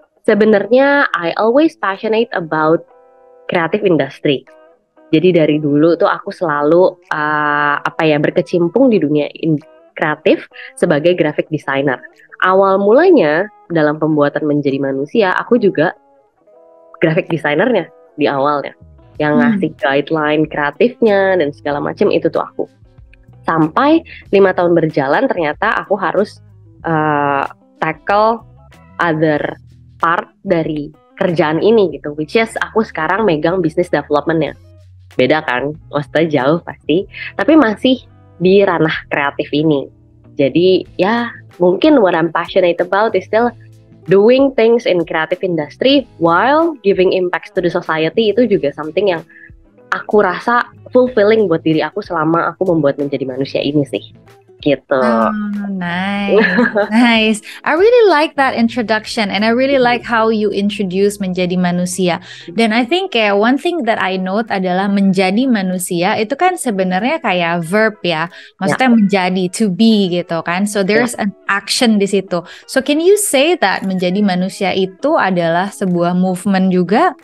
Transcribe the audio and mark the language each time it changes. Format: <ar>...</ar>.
<id>Sebenarnya</id> <en>I always passionate about creative industry.</en> <id>Jadi dari dulu tuh aku selalu berkecimpung di dunia kreatif sebagai graphic designer. Awal mulanya dalam pembuatan Menjadi Manusia, aku juga graphic designernya di awalnya, yang ngasih guideline kreatifnya dan segala macam itu tuh aku. Sampai 5 tahun berjalan ternyata aku harus</id> <en>tackle other part</en> <id>dari kerjaan ini gitu, which is aku sekarang megang business development-nya. Beda kan, maksudnya jauh pasti, tapi masih di ranah kreatif ini. Jadi ya mungkin what I'm passionate about is still doing things in creative industry while giving impacts to the society. Itu juga something yang aku rasa fulfilling buat diri aku selama aku membuat Menjadi Manusia ini sih. Gitu.</id> <en>Oh, nice. I really like that introduction and I really like how you introduce Menjadi Manusia.</en> <id>Dan</id> <en>I think one thing that I note</en> <id>adalah menjadi manusia itu kan sebenarnya kayak verb ya. Maksudnya menjadi, to be gitu kan.</id> <en>So there's an action</en> <id>di situ.</id> <en>So can you say that Menjadi Manusia</en> <id>itu adalah sebuah</id> <en>movement juga?</en>